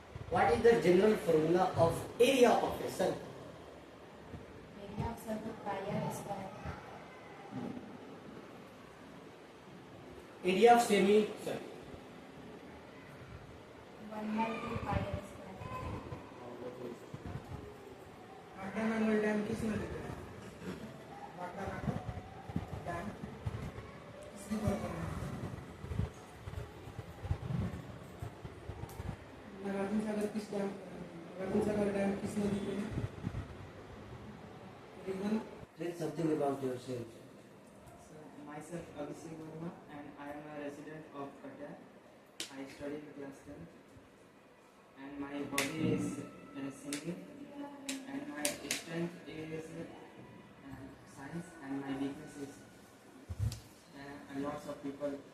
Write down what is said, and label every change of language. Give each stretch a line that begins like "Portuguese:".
English: What is the general formula of area of a circle? Area of circle pi r square. Area of semicircle. 1/2 pi r square.
Hindi: नागरानगर dam किस नदी पे है? नागरानगर dam किस river पर है? नागार्जुन सागर किस dam पर है? नागार्जुन सागर डैम किस नदी पे है? रिवन।
English: Tell something about yourself. So, myself Abhishek Verma and I am a resident of Patta. I study in class 10 and my hobby is singing and my strength is science and my weakness is lots of people.